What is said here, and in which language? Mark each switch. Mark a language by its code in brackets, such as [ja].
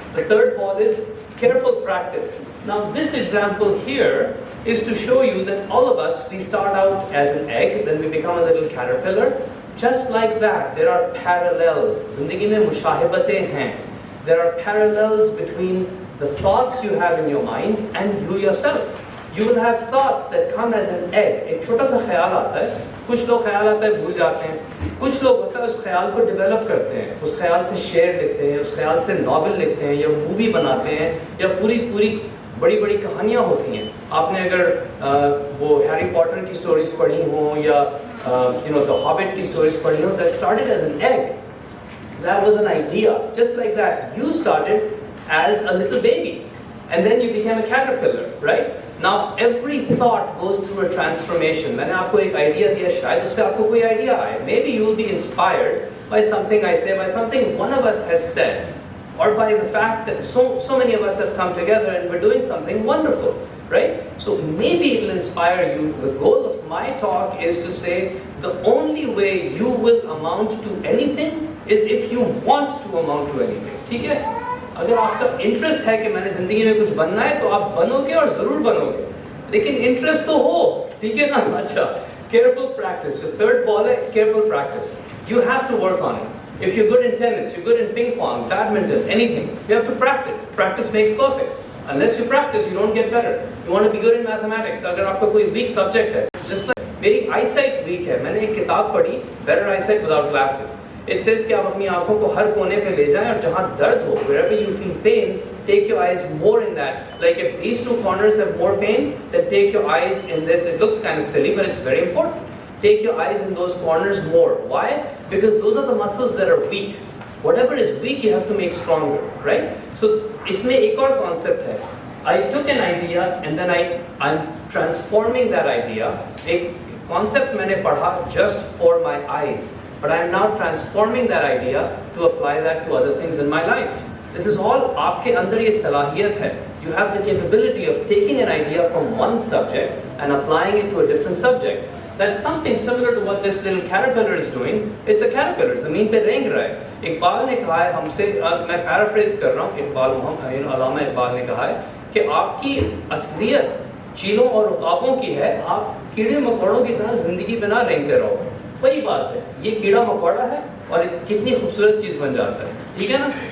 [en] The third ball is careful practice. Now this example here is to show you that all of us, we start out as an egg, then we become a little caterpillar. Just like that, there are parallels. [hi] Zindagi mein mushahibatein hain. [en] There are parallels between the thoughts you have in your mind and you yourself. You will have thoughts that come as an egg. [hi] एक छोटा सा ख्याल आता है, कुछ लोग ख्याल आता है भूल जाते हैं, कुछ लोग होता है उस ख्याल को डेवलप करते हैं, उस ख्याल से शेर लिखते हैं, उस ख्याल से नॉवेल लिखते हैं या मूवी बनाते हैं या पूरी बड़ी बड़ी कहानियाँ होती हैं. आपने अगर वो हैरी पॉटर की स्टोरीज पढ़ी हो या द हॉबिट की स्टोरीज पढ़ी हो, [en] that started as an egg. That was an idea. Just like that, you started as a little baby and then you became a caterpillar, right? Now every thought goes through a transformation. [hi] मैंने आपको एक idea दिया, शायद उससे आपको कोई idea आए. [en] Maybe you will be inspired by something I say, by something one of us has said, or by the fact that so many of us have come together and we're doing something wonderful, right? So maybe it will inspire you. The goal of my talk is to say the only way you will amount to anything is if you want to amount to anything. [hi] ठीक है? अगर आपका interest है कि मैंने जिंदगी में कुछ बनना है तो आप बनोगे और जरूर बनोगे. लेकिन इंटरेस्ट तो हो, ठीक है ना? [en] अच्छा. Careful practice. The third ball है careful practice. You have to work on it. If you're good in tennis, you're good in ping pong, badminton, anything, you have to practice. Practice makes perfect. Unless you practice, you don't get better. You want to be good in mathematics. [hi] अगर आपका कोई weak subject है, just like मेरी eyesight weak है. मैंने एक किताब पढ़ी, [en] Better Eyesight Without Glasses. It says [hi] कि आप अपनी आँखों को हर कोने पे ले जाएं और जहाँ दर्द हो, [en] wherever you feel pain, take your eyes more in that. Like if these 2 corners have more pain, then take your eyes in this. It looks kind of silly, but it's very important. Take your eyes in those corners more. Why? Because those are the muscles that are weak. Whatever is weak, you have to make stronger, right? [hi] So इसमें एक और concept है. [en] I took an idea and then I'm transforming that idea. [hi] एक concept मैंने पढ़ा [en] just for my eyes. But I am now transforming that idea to apply that to other things in my life. This is all [hi] आपके अंदर ये सलाहियत है. [en] You have the capability of taking an idea from one subject and applying it to a different subject. That's something similar to what this little caterpillar is doing. It's a caterpillar. [hi] ज़मीन पे रेंग रहा है. इकबाल ने कहा है हमसे, मैं paraphrase कर रहा हूँ. अल्लामा इकबाल ने कहा है कि आपकी असलियत चीलों और उकाबों की है. आप कीड़े मकोड़ों की तरह जिंदगी में ना रेंगते रहो. वही बात है, ये कीड़ा मकोड़ा है और कितनी खूबसूरत चीज़ बन जाता है. ठीक है ना?